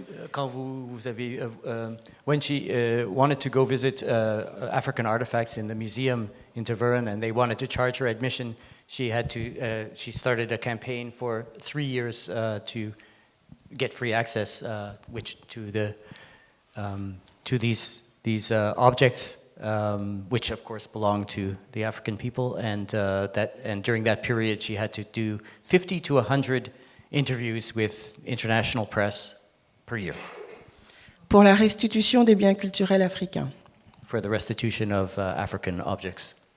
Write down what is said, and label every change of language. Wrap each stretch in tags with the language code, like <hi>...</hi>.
<fr>Quand vous avez,</fr> <en>when she wanted to go visit African artifacts in the museum in Tervuren, and they wanted to charge her admission, she started a campaign for 3 years to get free access, to these objects, which of course belong to the African people, and during that period she had to do 50 to 100 interviews with international press per year.</en> <fr>Pour la restitution des biens culturels africains.</fr> <en>For the restitution of African objects.</en>